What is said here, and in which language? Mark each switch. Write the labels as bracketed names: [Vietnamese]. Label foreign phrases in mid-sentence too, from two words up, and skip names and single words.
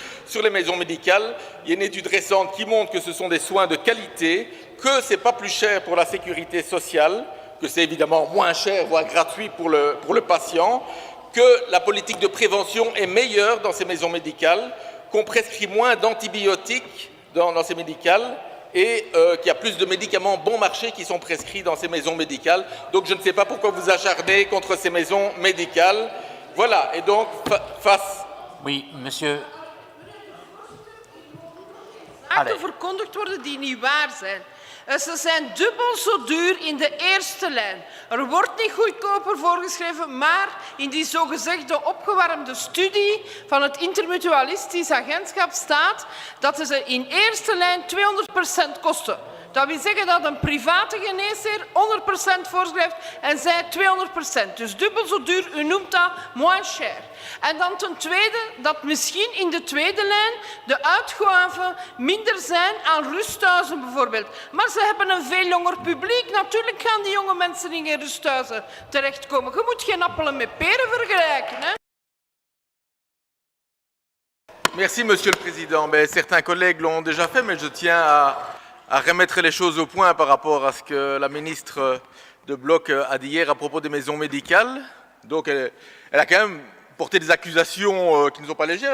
[French] sur les maisons médicales. Il y a une étude récente qui montre que ce sont des soins de qualité, que ce n'est pas plus cher pour la sécurité sociale, que c'est évidemment moins cher, voire gratuit pour le patient, que la politique de prévention est meilleure dans ces maisons médicales, qu'on prescrit moins d'antibiotiques dans ces médicales et qu'il y a plus de médicaments bon marché qui sont prescrits dans ces maisons médicales. Donc je ne sais pas pourquoi vous acharnez contre ces maisons médicales. Voilà, et donc face... Oui, monsieur... [Dutch] Zaken verkondigd worden die niet waar zijn. Ze zijn dubbel zo duur in de eerste lijn. Er wordt niet goedkoper voorgeschreven, maar in die zogezegde opgewarmde studie van het Intermutualistisch Agentschap staat dat ze in eerste lijn 200% kosten. Dat wil zeggen dat een private geneesheer 100% voorschrijft en zij 200%. Dus dubbel zo duur, u noemt dat [French] moins cher. [Dutch] En dan ten tweede dat misschien in de tweede lijn de uitgaven minder zijn aan rusthuizen bijvoorbeeld. Maar ze hebben een veel jonger publiek. Natuurlijk gaan die jonge mensen in geen rusthuizen terechtkomen. Je moet geen appelen met peren vergelijken, hè? [French] Merci, Monsieur le Président. Mais certains collègues l'ont déjà fait, mais je tiens à remettre les choses au point par rapport à ce que la ministre de Bloc a dit hier à propos des maisons médicales. Donc, elle a quand même porté des accusations qui ne sont pas légères.